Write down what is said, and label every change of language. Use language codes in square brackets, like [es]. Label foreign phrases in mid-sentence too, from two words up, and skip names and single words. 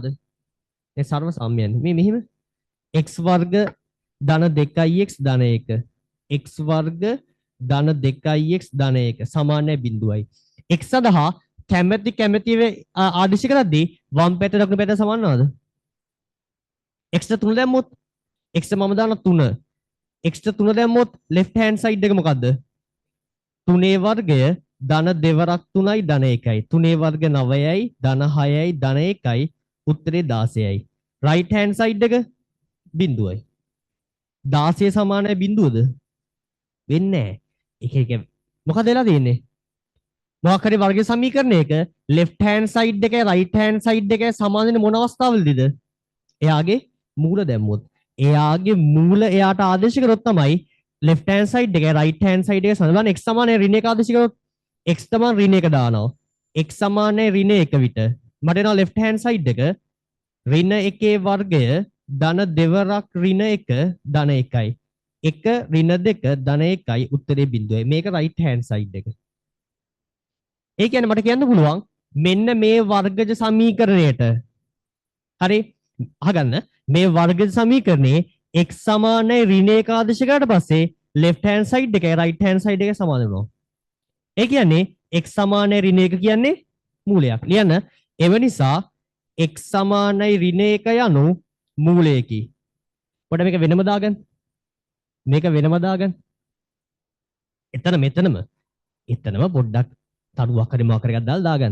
[si] ඒ සර්ව සාම්‍යයන්නේ. මේ මෙහිම x වර්ග ධන 2x ධන 1 x වර්ග ධන 2x ධන 1 සමානයි බිඳුවයි. x සඳහා කැමැති කැමැති ආදේශ කරද්දී වම් පැත්ත දකුණු පැත්ත සමාන නේද? x 3 දැම්මොත් x මම දාන 3 x 3 දැම්මොත් [en] left hand side [si] එක මොකද්ද? 3 වර්ගය ධන 2 වරක් 3යි ධන 1යි 3 වර්ග 9යි ධන 6යි ධන 1යි උත්තරේ 16යි. [en] right hand side [si] එක බිඳුවයි. 16 සමානයි බිඳුවද? වෙන්නේ නැහැ. එක මොකද වෙලා තියෙන්නේ? මොකක් හරි වර්ග සමීකරණයක [en] left hand side [si] එකයි [en] right hand side [si] එකයි සමාන වෙන මොන අවස්ථාවලදීද? එයාගේ මූල දැම්මොත්. එයාගේ මූල එයාට ආදේශ කරොත් තමයි [en] left hand side [si] එකයි [en] right hand side [si] එක සමාන. x සමානයි ඍණ 1 ආදේශ කරොත් x තමයි ඍණ 1 දානවා. x සමානයි ඍණ 1 විට මට එනවා [en] left hand side [si] එක ඍණ 1 වර්ගය ධන 2 වරක් ඍණ 1 ධන 1යි. 1 ඍණ 2 ධන 1යි උත්තරේ බිඳුවයි. මේක [en] right hand side [si] එක. ඒ කියන්නේ මට කියන්න පුළුවන් මෙන්න මේ වර්ගජ සමීකරණයට හරි අහගන්න මේ වර්ගජ සමීකරණේ x සමානයි ඍණ 1 ආදේශ කරාට පස්සේ [en] left hand side [si] එකයි [en] right hand side [si] එක සමාන වෙනවා. ඒ කියන්නේ x සමානයි ඍණ 1 කියන්නේ මූලයක්. ලියන්න එව නිසා x සමානයි ඍණ 1 යනු මූලයකි. පොඩ මේක වෙනම දාගන්න. මේක වෙනම දාගන්න. එතනම පොඩ්ඩක් තරුවක් හරි මොකක් හරි එකක් දාලා දාගන්න.